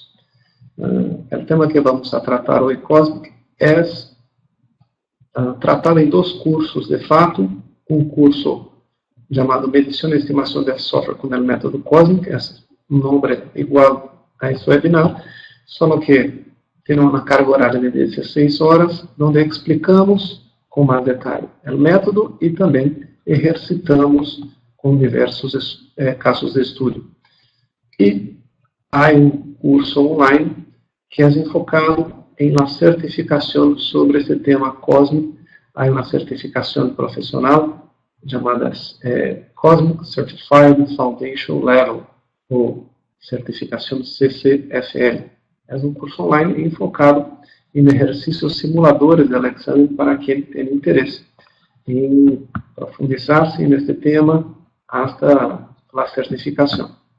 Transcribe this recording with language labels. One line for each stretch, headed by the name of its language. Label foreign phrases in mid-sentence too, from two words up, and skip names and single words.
Portuguese: O tema que vamos a tratar hoje, Cosmic, é tratado em 2 cursos de fato. Um curso chamado Medição e Estimação de Software com o método Cosmic, é um nome igual a esse webinar, só que
Spanish: tiene una carga horaria de 16 horas, donde explicamos
Portuguese: com mais detalhe o método e também exercitamos com diversos casos de estudo. E há um curso online que é enfocado em la certificação sobre esse tema cósmico. Há uma certificação profissional chamada Cosmic Certified Foundation Level, ou certificação CCFL. É um curso online enfocado em exercícios simuladores do exame para quem tem interesse em profundizar-se neste tema hasta a certificação.